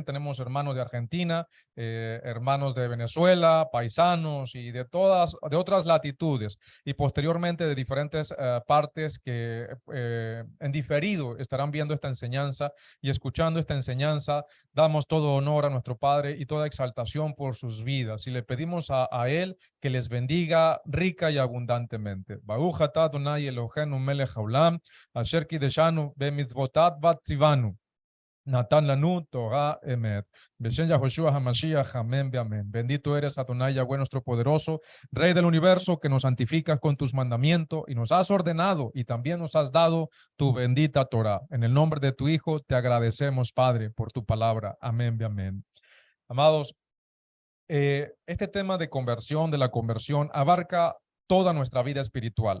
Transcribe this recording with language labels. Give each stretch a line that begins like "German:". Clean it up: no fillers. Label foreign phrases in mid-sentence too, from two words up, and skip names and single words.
Spanish: Tenemos hermanos de Argentina, hermanos de Venezuela, paisanos y de otras latitudes y posteriormente de diferentes partes que en diferido estarán viendo esta enseñanza y escuchando esta enseñanza. Damos todo honor a nuestro Padre y toda exaltación por sus vidas y le pedimos a Él que les bendiga rica y abundantemente.
Hebrew: ברוך אתה אדני אלהינו מלך העולם אשר קדשנו במצוותיו וצונו. נתן לנו תורת אמת בשם יהושע המשיח,
Spanish: amén, amén. Bendito eres, Adonai Yahweh, nuestro poderoso, Rey del universo, que nos santificas con tus mandamientos y nos has ordenado y también nos has dado tu bendita Torah. En el nombre de tu Hijo te agradecemos, Padre, por tu palabra. Amén, amén. Amados, este tema de conversión, de la conversión, abarca toda nuestra vida espiritual.